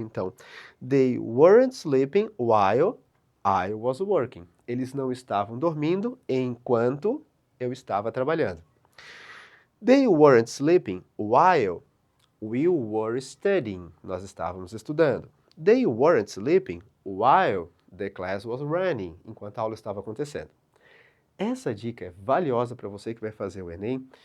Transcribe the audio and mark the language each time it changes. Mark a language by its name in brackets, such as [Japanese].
[English] Então, they weren't sleeping while I was working. [Portuguese] Eles não estavam dormindo enquanto eu estava trabalhando. [English] They weren't sleeping while we were studying. [Portuguese] Nós estávamos estudando. [English] They weren't sleeping while the class was running. [Portuguese] Enquanto a aula estava acontecendo. Essa dica é valiosa para você que vai fazer o Enem.